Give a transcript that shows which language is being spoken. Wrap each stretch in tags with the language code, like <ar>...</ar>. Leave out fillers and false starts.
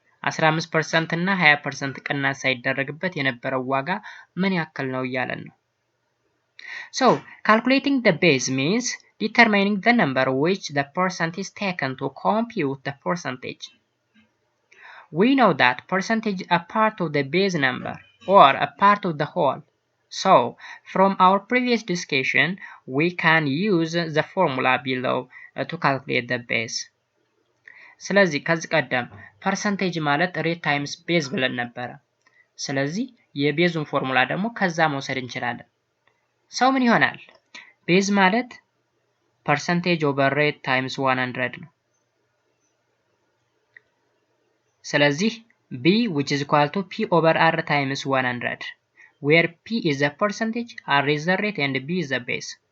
<am>15% እና 20% ቅናሽ ሳይደረግበት የነበረው ዋጋ ምን ያክል ነው እያለን ነው።</am> <en>so calculating the base means determining the number which the percent is taken to compute the percentage. We know that percentage is a part of the base number or a part of the whole. So, from our previous discussion, we can use the formula below to calculate the base.</en> <am>ስለዚህ ከዚህ ቀደም ፐርሰንቴጅ ማለት ሬት ታይምስ ቤዝ ብለን ነበረ። ስለዚህ የቤዙን ፎርሙላ ደግሞ ከዛ መውሰድ እንችላለን። ሰው ምን ይሆናል? ቤዝ ማለት ፐርሰንቴጅ ኦቨር ሬት ታይምስ 100 ነው። ስለዚህ</am> <en>B which is equal to P over R times 100, where P is the percentage, R is the rate, and B is the base.</en>